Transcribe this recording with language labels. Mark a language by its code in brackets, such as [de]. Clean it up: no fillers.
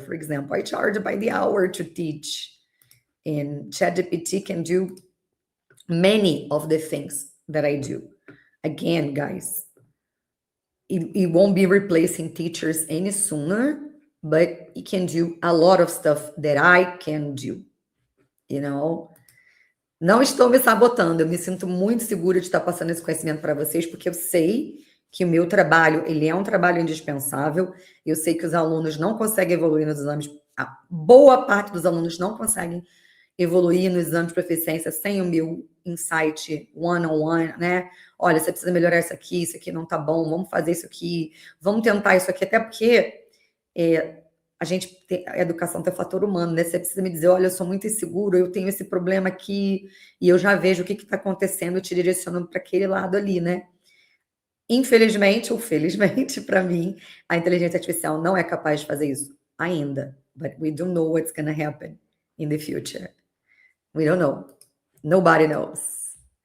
[en] For example, I charge by the hour to teach, and ChatGPT can do many of the things that I do. Again, guys, it won't be replacing teachers any sooner, but it can do a lot of stuff that I can do, you know. [pt] Não estou me sabotando, eu me sinto muito segura de estar passando esse conhecimento para vocês, porque eu sei que o meu trabalho, ele é um trabalho indispensável, eu sei que os alunos não conseguem evoluir nos exames, a boa parte dos alunos não conseguem evoluir no exame de proficiência sem o meu insight one-on-one, né? Olha, você precisa melhorar isso aqui não tá bom, vamos fazer isso aqui, vamos tentar isso aqui, até porque a educação tem o fator humano, né? Você precisa me dizer, olha, eu sou muito inseguro, eu tenho esse problema aqui, e eu já vejo o que está acontecendo, eu te direciono para aquele lado ali, né? Infelizmente ou felizmente, para mim, a inteligência artificial não é capaz de fazer isso ainda. [en] But we don't know what's going to happen in the future. We don't know. Nobody knows.